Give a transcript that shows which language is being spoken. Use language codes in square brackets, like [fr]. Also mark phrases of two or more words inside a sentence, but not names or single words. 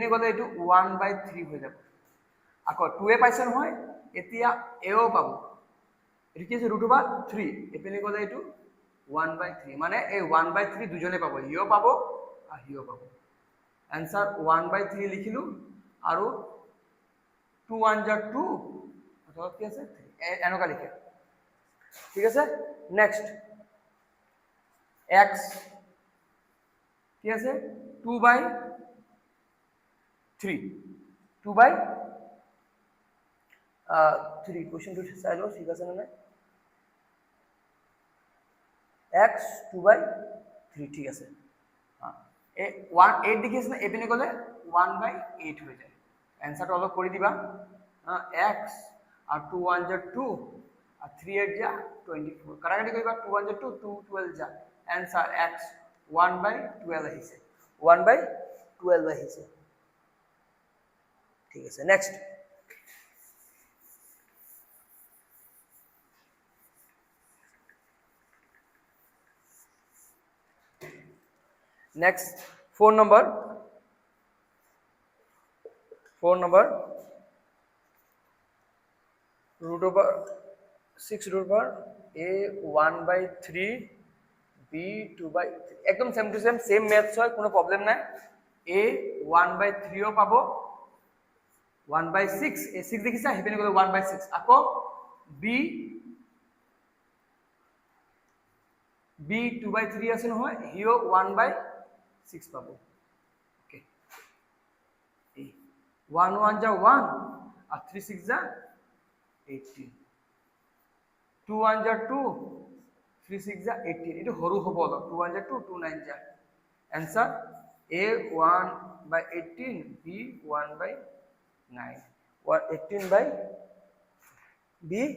[as] গলে এটো 1/3 হৈ যাব আকৌ 2 এ পাইছে নহয় এতিয়া এও পাব এটো কি আছে √3 এপিনে গলে এটো 1/3 মানে এই 1/3 দুজনে পাব হিও পাব আর হিও পাব आंसर 1/3 লিখিলু আৰু 2 1 যা 2 অর্থাৎ কি আছে 3 এনেকা লিখে ঠিক আছে নেক্সট x কি আছে 2/3 2/3 কোশ্চেন টু চাইলো ঠিক আছে না x 2/3 ঠিক আছে হ্যাঁ এ 1 8 দেখিছ না এপিনে গলে 1/8 হৈ যায় आंसर অলপ কৰি দিবা x আর 2 1 যা 2 আর 3 8 যা 24 কাটাকাটি কইবা 2 1 যা 2 2 12 যা आंसर x 1/12 আহিছে 1/12 আহিছে ঠিক আছে নেক্সট नेक्स्ट 4 number √6 a 1/3 b 2/3 एकदम [en] same to same maths [as] হয় কোনো প্রবলেম নাই a 1/3 ও পাবো 1/6 a 6 দেখিছা হেপেনে গলে 1/6 আকৌ b 2/3 আছে নহয় হিও 1/6 পাবো ওকে 1 1 যা 1 আর 3 6 যা 18 2 1 যা 2 3 6 যা 18 এটো হরু হবো 2 1 যা 2 2 9 যা आंसर a 1/18 b 1/9 18 by b